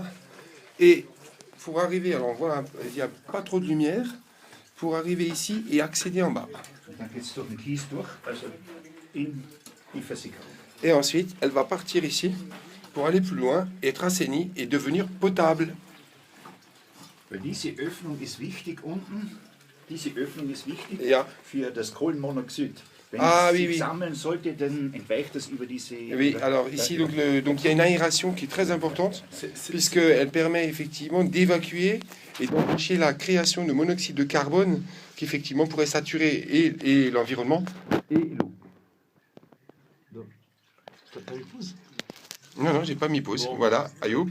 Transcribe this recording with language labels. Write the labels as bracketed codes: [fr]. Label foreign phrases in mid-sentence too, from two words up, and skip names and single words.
[fr] Et pour arriver, alors on voit, il n'y a pas trop de lumière, pour arriver ici et accéder en bas. Et ensuite, elle va partir ici pour aller plus loin, être assainie et devenir potable. [de] Diese Öffnung ist wichtig unten. Diese Öffnung ist wichtig für das Kohlenmonoxid. Wenn es sich sammeln sollte, dann entweicht das über diese... [fr] Oui, alors ici, donc il y a une aération qui est très importante, puisqu'elle permet effectivement d'évacuer et d'empêcher la création de monoxyde de carbone qui effectivement pourrait saturer et l'environnement et l'eau. Non, j'ai pas mis pause. Bon. Voilà, Ayoub.